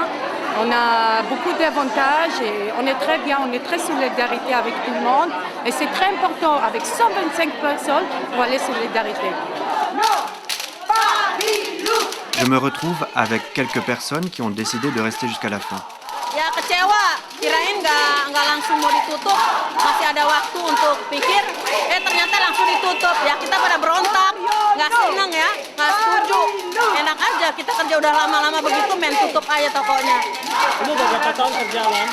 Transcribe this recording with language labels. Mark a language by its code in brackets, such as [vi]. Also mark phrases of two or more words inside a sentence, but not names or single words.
[fr] On a beaucoup d'avantages et on est très bien, on est très solidarité avec tout le monde. Et c'est très important, avec 125 personnes, pour aller solidarité. Je me retrouve avec quelques personnes qui ont décidé de rester jusqu'à la fin. [id] Ya kecewa, kirain nggak langsung mau ditutup, masih ada waktu untuk pikir, ternyata langsung ditutup. Ya kita pada berontak, nggak senang ya, nggak setuju. Enak aja, kita kerja udah lama-lama begitu, main tutup aja tokonya. Ini udah berapa tahun kerja, Bang?